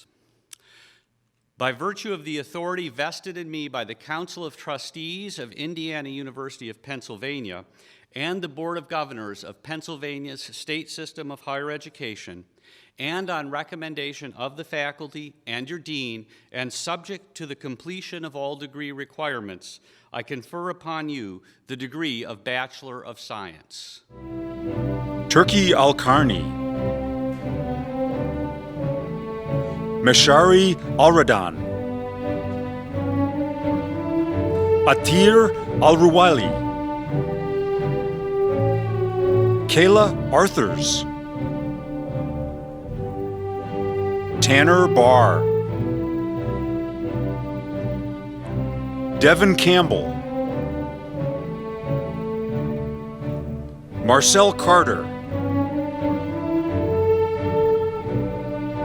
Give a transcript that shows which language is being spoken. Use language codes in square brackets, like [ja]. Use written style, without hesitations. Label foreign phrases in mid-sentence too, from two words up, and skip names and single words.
[en] By virtue of the authority vested in me by the Council of Trustees of Indiana University of Pennsylvania and the Board of Governors of Pennsylvania's State System of Higher Education, and on recommendation of the faculty and your dean, and subject to the completion of all degree requirements, I confer upon you the degree of Bachelor of Science. Turki Al-Karni. Meshari Al-Radan. Atir Al-Ruwaili. Kayla Arthurs. Tanner Barr. Devin Campbell. Marcel Carter.